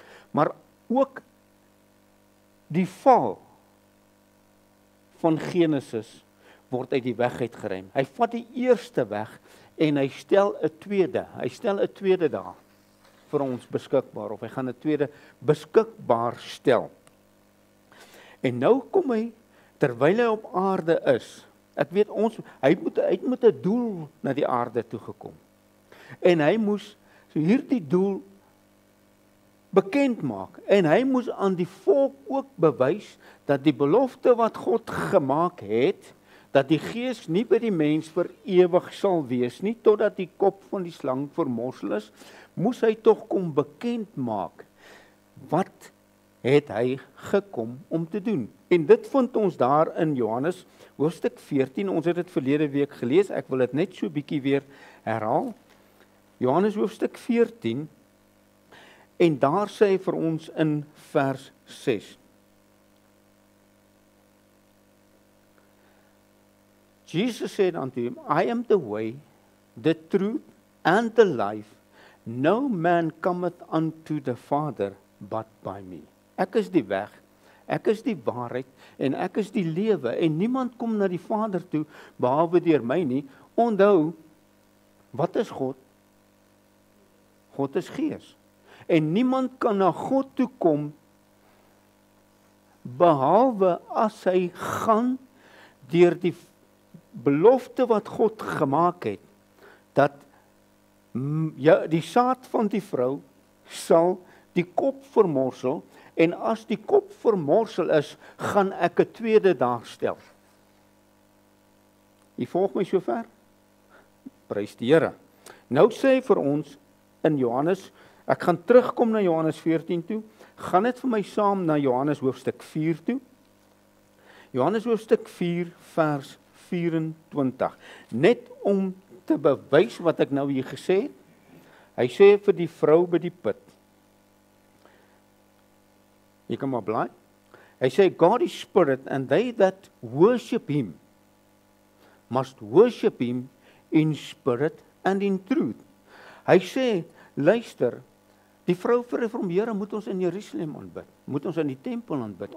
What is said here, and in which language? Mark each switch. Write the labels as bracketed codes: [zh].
[af] Maar ook die val van Genesis word uit die weg uitgeruim. Hy vat die eerste weg en hy stel 'n tweede. Hy stel 'n tweede daar vir ons beskikbaar, of hy gaan 'n tweede beskikbaar stel. En nou kom hy, terwyl hy op aarde is, ek weet hy moet 'n doel na die aarde toe gekom. En hy moes so hierdie doel bekend maak. En hy moes aan die volk ook bewys dat die belofte wat God gemaak het, dat die gees nie by die mens vir ewig sal wees nie, totdat die kop van die slang vermorsel is, moes hy tog kom bekend maak. Wat het hy gekom om te doen? En dit vind ons daar in Johannes hoofstuk 14, ons het dit verlede week gelees, ek wil dit net so bietjie weer herhaal. Johannes hoofstuk 14, en daar sê hy vir ons in vers 6. [en] Jesus said unto him, I am the way, the truth, and the life. No man cometh unto the Father but by me. [af] Ek is die weg, ek is die waarheid, en ek is die lewe, en niemand kom na die Vader toe, behalwe deur my nie. Onthou, wat is God? God is gees. En niemand kan na God toe kom, behalwe as hy gaan deur die belofte wat God gemaak het, dat die saad van die vrou sal die kop vermorsel, en as die kop vermorsel is, gaan ek 'n tweede daar stel. Jy volg my sover? Prys die Here. Nou sê hy vir ons in Johannes, ek gaan terugkom na Johannes 14 toe, gaan dit vir my saam na Johannes hoofstuk 4 toe. Johannes hoofstuk 4 vers 24. Net om te bewys wat ek nou hier gesê het. Hy sê vir die vrou by die put. Jy kan maar blaai. Hy sê, [en] God is spirit, and they that worship him must worship him in spirit and in truth. [af] Hy sê, luister, die vrou vir hom, Here, moet ons in Jerusalem aanbid, moet ons in die tempel aanbid.